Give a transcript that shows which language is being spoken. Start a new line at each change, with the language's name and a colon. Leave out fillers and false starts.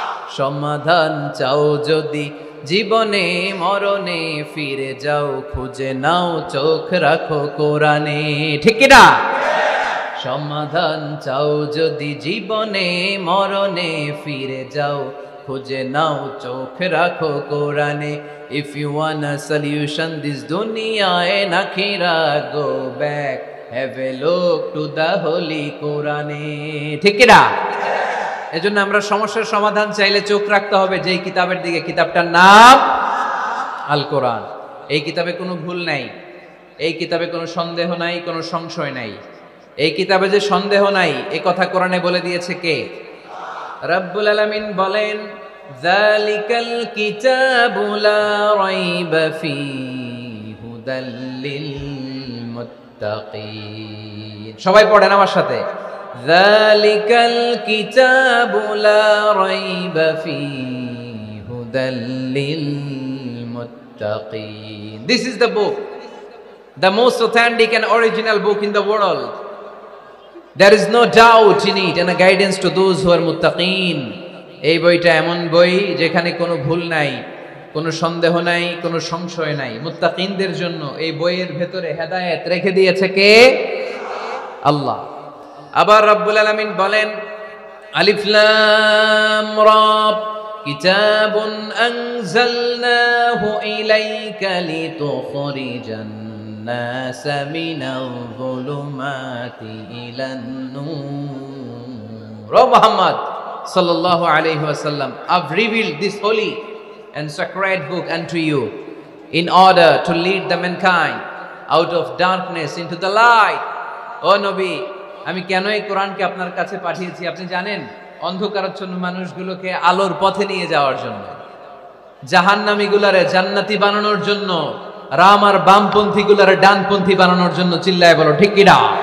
Bangla: সমাধান চাও যদি জীবনে মরণে, ফিরে যাও খুঁজে নাও, চোখ রাখো কোরআনে। ঠিক কি না? সমাধান চাও যদি জীবনে মরণে, ফিরে যাও খুঁজে নাও, চোখ রাখো কোরআনে।
English: If you want a solution this dunya and akhirah, go back, have a look to the holy Quran.
Bangla: ঠিক কি না? এজন্য আমরা সমস্যার সমাধান চাইলে চোখ রাখতে হবে যেই কিতাবের দিকে, কিতাবটার নাম আল কোরআন। এই কিতাবে কোনো ভুল নাই, এই কিতাবে কোনো সন্দেহ নাই, কোনো সংশয় নাই। এই কিতাবে যে সন্দেহ নাই এ কথা কোরআনে বলে দিয়েছে কে? রব্বুল আলামিন বলেন,
Arabic: যালিকাল কিতাবু লা রাইবা ফীহি হুদাল লিল মুত্তাকিন।
Bangla: সবাই পড়েন আমার সাথে,
Arabic: যালিকাল কিতাবু লা রাইবা ফীহি হুদাল লিল মুত্তাকিন।
English: This is the book, the most authentic and original book in the world. There is no doubt in it and a guidance to those who are muttaqin.
Bangla: এই বইটা এমন বই যেখানে কোনো ভুল নাই, কোনো সন্দেহ নাই, কোনো সংশয় নাই। মুত্তাকিনদের জন্য এই বইয়ের ভেতরে হেদায়েত রেখে দিয়েছে কে? আল্লাহ। আবার রব্বুল আলামিন বলেন,
Arabic: আলিফ লাম রা, কিতাবুন আনজালনাহু ইলাইকা লিতুখরিজান الناس من الظلمات إلى النور.
English: O Muhammad
Arabic: sallallahu alayhi wasallam,
English: I've revealed this holy and sacred book unto you in order to lead the mankind out of darkness into the light.
Bangla: O Nabi, আমি কেন এই কোরআনকে আপনার কাছে পাঠিয়েছি আপনি জানেন? অন্ধকারাচ্ছন্ন মানুষগুলোকে আলোর পথে নিয়ে যাওয়ার জন্য, জাহান্নামীগুলারে জান্নাতি বানানোর জন্য, রাম আর বামপন্থী গুলারে ডানপন্থী বানানোর জন্য। চিল্লায় বলো ঠিক কিনা?